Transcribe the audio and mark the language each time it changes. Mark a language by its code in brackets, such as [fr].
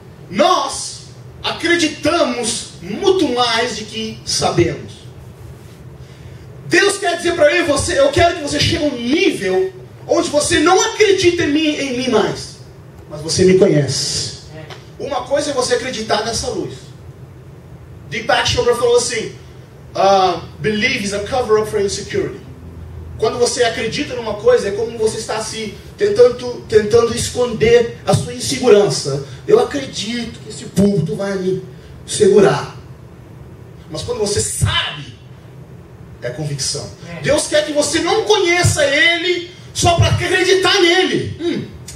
[pt] Nós acreditamos muito mais do que sabemos. Deus quer dizer para eu e você, eu quero que você chegue a um nível onde você não acredita em mim mais, mas você me conhece. Uma coisa é você acreditar nessa luz. [en] Deepak Chopra [pt] falou assim, [en] believe is a cover up for insecurity. [pt] Quando você acredita numa coisa, é como você está se tentando esconder a sua insegurança. Eu acredito que esse púlpito vai me segurar. Mas quando você sabe, é convicção. Deus quer que você não conheça Ele só para acreditar nele.